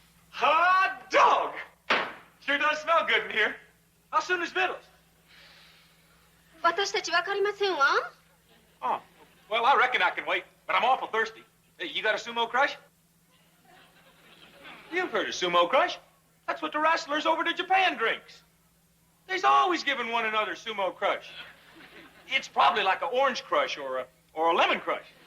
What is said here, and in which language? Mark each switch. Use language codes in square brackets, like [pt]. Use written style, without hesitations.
[en] Hot dog! Sure does smell good in here. How soon is victuals? [ja] 私たちわかりませんわ。 [en] Oh, well, I reckon I can wait, but I'm awful thirsty. Hey, you got a sumo crush? You've heard of sumo crush. That's what the wrestlers over to Japan drinks. They's always giving one another sumo crush. It's probably like an orange crush or a lemon crush.